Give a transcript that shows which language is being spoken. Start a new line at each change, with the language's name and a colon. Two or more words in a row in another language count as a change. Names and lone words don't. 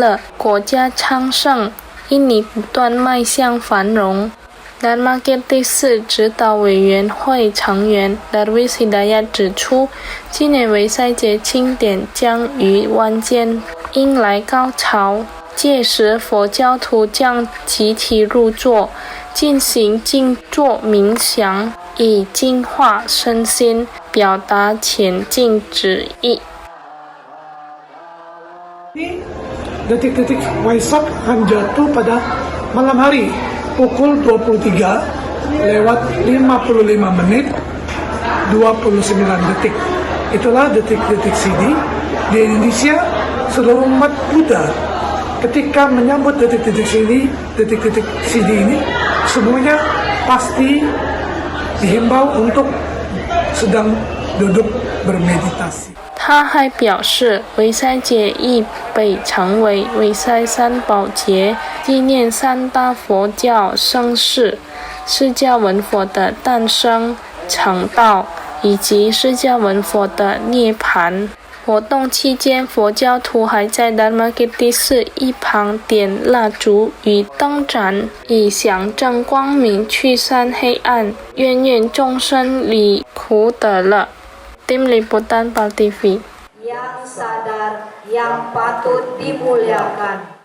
Chinese: 乐，国家昌盛，印尼不断迈向繁荣。Dharmakirti 寺指导委员会成员 Darwis Hidayat 指出，今年维赛节庆典将于晚间迎来高潮，届时佛教徒将集体入座，进行静坐冥想，以净化身心，表达前进旨意。
Indonesian: Detik-detik Waisak akan jatuh pada malam hari pukul 23 lewat 55 menit 29 detik. Itulah detik-detik sini di Indonesia. Seluruh umat Buddha ketika menyambut detik-detik sini ini semuanya pasti dihimbau untuk sedang duduk bermeditasi。
Chinese: 他还表示，维赛节亦被称为维赛三宝节，纪念三大佛教盛事：释迦文佛的诞生、成道以及释迦文佛的涅槃。活动期间，佛教徒还在 Dharmakirti 寺一旁点蜡烛与灯盏，以象征光明驱散黑暗，愿众生离苦得乐。
Indonesian: Tim Liputan
Chinese: PAL TV.
Indonesian: Yang sadar, yang patut dimuliakan.